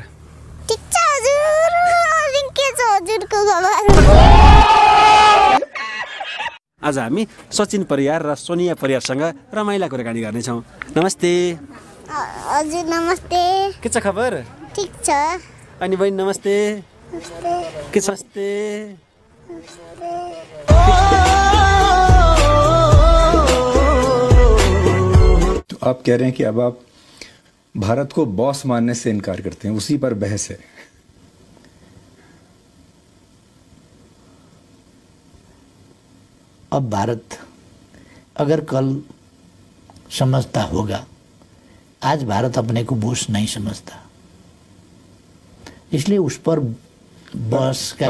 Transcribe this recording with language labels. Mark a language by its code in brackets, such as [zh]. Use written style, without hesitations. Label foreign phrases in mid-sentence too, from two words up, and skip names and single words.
[ne] ठिक छ हजुर। अनि के छ हजुरको खबर? आज हामी सचिन परियार र सोनिया परियारसँग रमाइला कुराकानी गर्नेछौँ। नमस्ते। हजुर नमस्ते। के छ खबर? ठिक छ। अनि बहिनी नमस्ते। नमस्ते। के छ? नमस्ते। [hi] तो आप कह रहे हैं कि अब आप भारत को बॉस मानने से इनकार करते हैं, उसी पर बहस है। अब भारत अगर कल समझता होगा, आज भारत अपने को बॉस नहीं समझता, इसलिए उस पर बॉस का।